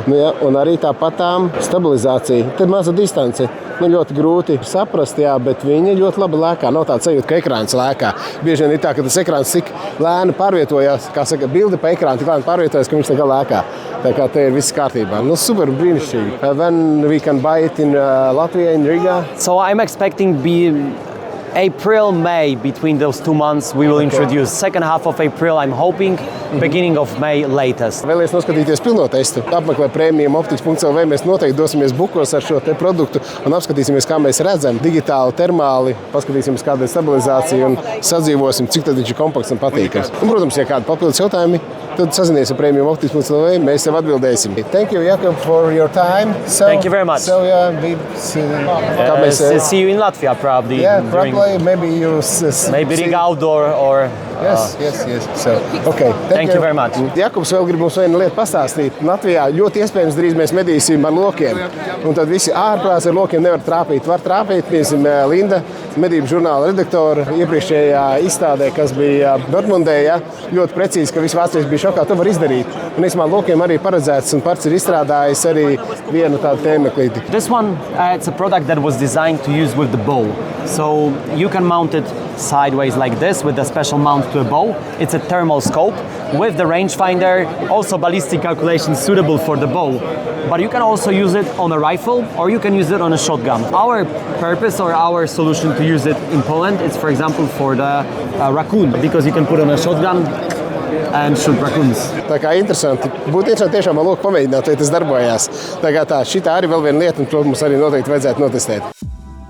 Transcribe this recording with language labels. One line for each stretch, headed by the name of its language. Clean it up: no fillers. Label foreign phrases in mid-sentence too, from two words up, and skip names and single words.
Latvian: Un arī tāpat stabilizācija. Tad maza distance. Ļoti grūti saprast, jā, bet viņi ļoti labi lēkā. Nav tāds sajūta, ka ekrāns lēkā. Bieži vien ir tā, ka tas ekrāns tik lēni pārvietojās, kā saka, bilde pa ekrānu tik lēni pārvietojas, ka viņš tā kā lēkā. Tā kā te ir viss kārtībā. Super brīnišķīgi.
English: When we can buy it in Latvia, in Riga? So I'm expecting April, May, between those 2 months we will introduce. Second half of April, I'm hoping, beginning of May latest.
Latvian: Vēlies noskatīties pilno testu. Apmeklē premiumoptics.lv. Mēs noteikti dosimies bukos ar šo te produktu un apskatīsimies, kā mēs redzam digitāli, termāli, paskatīsimies, kāda ir stabilizācija un sadzīvosim, cik tad viņš ir kompakts un patīkams. Un, protams, ja kādi papildus jautājumi, tad sazinies ar premiumoptics.lv. Mēs tev atbildēsim.
English: Thank you, Jakub, for your time. Thank you very much. So, see you in Latvia probably. Yeah, probably. Maybe you maybe Riga outdoor or Yes. So, okay. Thank you very much.
Latvian: Jakubs vēl grib mums vienu lietu pastāstīt. Latvijā ļoti iespējams drīz mēs medīsim ar lokiem. Un tad visi ārprāts ar lokiem nevar trāpīt. Var trāpīt, piemēram, Linda, medību žurnāla redaktore, iepriekšējā izstādē, kas bija Dortmundē, ja, ļoti precīzi, ka visi vācieši bija šokā, to var izdarīt. Un īsumā lokiem arī paredzēts un parts ir izstrādājis arī vienu tādu tēmeklīti.
English: This one, it's a product that was designed to use with the bow. So you can mount it sideways like this with a special mount to a bow. It's a thermal scope with the rangefinder, also ballistic calculations suitable for the bow. But you can also use it on a rifle or you can use it on a shotgun. Our purpose or our solution to use it in Poland is, for example, for the raccoon, because you can put on a shotgun and shoot raccoons.
Latvian: Tā kā interesanti. Būtu interesanti tiešām ar loku pamēģināt, lai tas darbojās. Tā kā šitā arī vēl viena lieta, un to mums arī noteikti vajadzētu notestēt.